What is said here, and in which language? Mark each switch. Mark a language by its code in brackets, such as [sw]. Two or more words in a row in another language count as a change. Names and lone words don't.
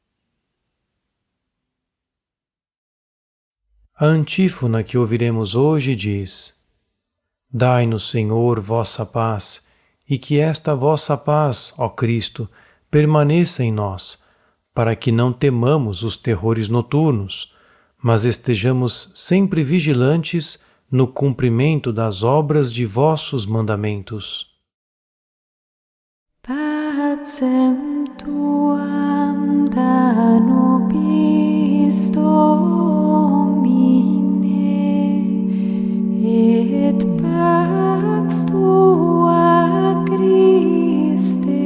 [pt] A antífona que ouviremos hoje diz: Dai-nos, Senhor, vossa paz, e que esta vossa paz, ó Cristo, permaneça em nós, para que não temamos os terrores noturnos, mas estejamos sempre vigilantes no cumprimento das obras de vossos mandamentos. [la] Pacem tuam da nobis Domine, et pax tua Christe,